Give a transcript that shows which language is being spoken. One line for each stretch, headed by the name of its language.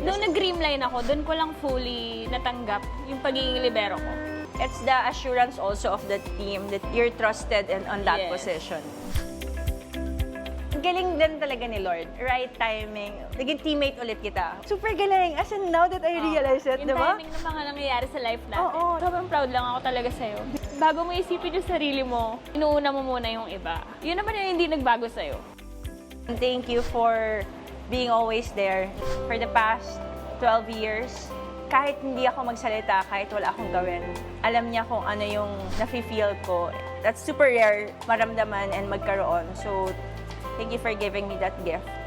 Filipino: Nung nag-Creamline ako, doon ko lang fully natanggap yung pagiging libero ko.
English: It's the assurance also of the team that you're trusted and on that Yes.
Filipino: position. Galing din talaga ni Lord. Right timing. Naging teammate ulit kita. Super galing.
English: As in, now that I realize it,
Filipino: Yung di ba? timing ng mga nangyayari sa life natin. Oo. Sobrang proud lang ako talaga sa'yo. Bago mo isipin yung sarili mo, inuuna mo muna yung iba. Yun naman yung hindi nagbago sa'yo. And thank you for being always there. For the past 12 years, kahit hindi ako magsalita, kahit wala akong gawin, alam niya kung ano yung nafe-feel ko.
English: That's super rare maramdaman and magkaroon. So, thank you for giving me that gift.